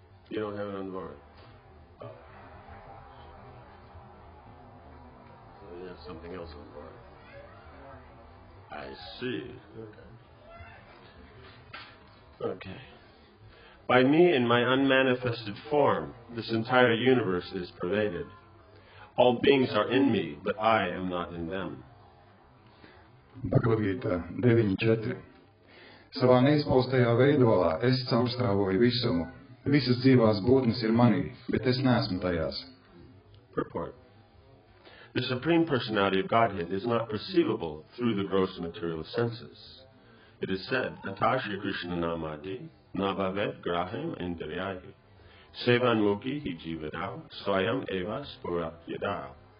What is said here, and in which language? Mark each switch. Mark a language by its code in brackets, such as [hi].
[en] You don't have it on board. So you have something else on board. I see. Okay. By me in my unmanifested form, this entire universe is pervaded. All beings are in me, but I am not in them. Bhagavad-gīta 9.4. [lv] Savā neizpaustajā veidolā es caurstrāvoju visumu. Visas dzīvās būtnes ir manī, bet es neesmu tajās. [en] Purport. The Supreme Personality of Godhead is not perceivable through the gross material senses. It is said, [sa] Atashi Krishna Namadi, Nabhavet Graham Indriyahi, Sevan Muki Hi Jivadao, Swayam Eva Spurat Yadao.